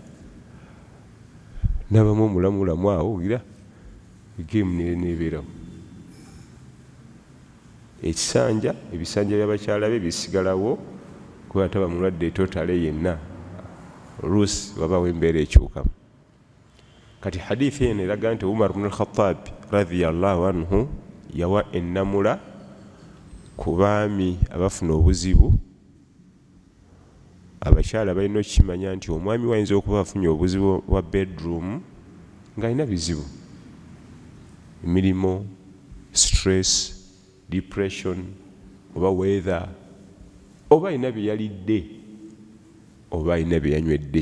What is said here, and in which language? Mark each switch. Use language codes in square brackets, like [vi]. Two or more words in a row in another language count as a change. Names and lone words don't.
[lg] N'abamu omulamulamu awo gira geemu nebeerawo. Ebisanja by'abakyala be bisigalawo kuba ataba mulwadde totale yenna. Oluusi wabawo embeera ekyukamu. Kati hadithi eno eraga nti Umar ibn al-Khattab [ar] رضي الله عنه [lg] yawa Ennamula ku baami abafuna obuzibu. Abakyala balina okukimanya nti omwami wayinza okuba afunye obuzibu bwa bedroom ng'alina bizibu. Emirimu, [en] stress, depression, [lg] oba weather, oba alina bye yalidde, oba alina bye yanywedde.